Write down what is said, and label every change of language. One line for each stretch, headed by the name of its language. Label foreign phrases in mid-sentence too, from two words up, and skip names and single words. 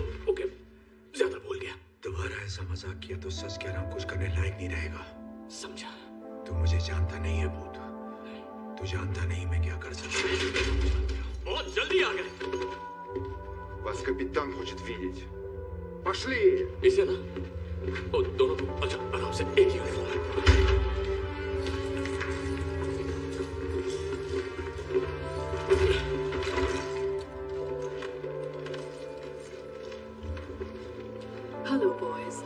Hindi: ओके, ज्यादा बोल गया। दोबारा ऐसा मजाक किया तो सच कह रहा हूं, कुछ करने लायक नहीं रहेगा। समझा? तू मुझे जानता नहीं है भूत, तू जानता नहीं मैं क्या कर सकता हूँ। बहुत जल्दी आ गए।
Russian: Вас капитан хочет видеть. Пошли!
Hindi: इसे ना, ओ, दोनों को अच्छा आराम से, एक ही यूनिफॉर्म है।
English: Hello boys.